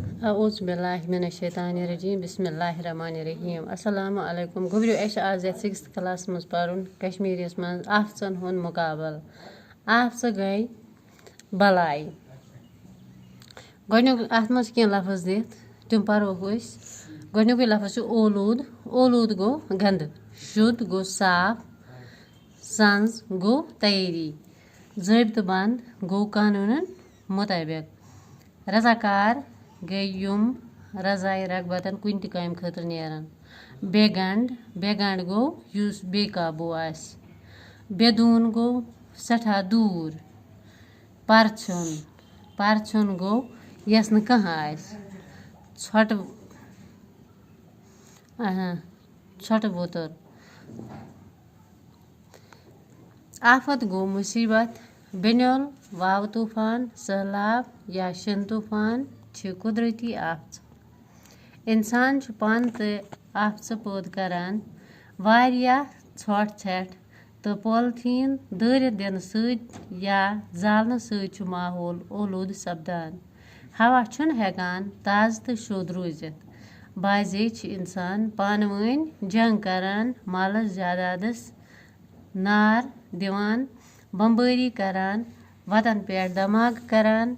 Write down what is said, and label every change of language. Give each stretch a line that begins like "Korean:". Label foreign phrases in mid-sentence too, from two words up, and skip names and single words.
Arabic: أعوذ بالله من الشيطان الرجيم بسم الله الرحمن الرحيم. السلام عليكم
Kashmiri: गोबरियो अस आज 6th क्लास मज पढ़ुन कश्मीरियस मज आफसन हुन मुकाबल। आफस गई बलाई गोडनुक अथ मज के लफ्ज दित तुम पढ़ोक अस। गोडनुक लफ्ज ओलूद। ओलूद गो गंद, शुद्ध गो साफ, संज गो तैयारी, ज़ाबित बंद गो कानूनन मुताबिक, रजाकार गई युम रजाई रगबतन कुन ति काम खतर नेरन, बेगंड गो युस बेकाबू आस, बेदून गो सठा दूर, परछुन गो यस न कहाँ आस, छोट बोतर। आफत गो मुसीबत, बेनल वाव तूफान, सैलाब या शन तूफान छ कुदरती आफत। इंसान छ पान तो आफत पैद करान वारिया छोट छठ तो पॉलिथीन दारित दिन सत या जालन सत माहौल ओलूद सपदान। हवा छुन हेकान ताज तो शुद्ध रूजित। बाजे छ इंसान पानवन जंग करान, मालस जायदादस नार दिवान, बम्बारी करान, वतन पे धमाक करान।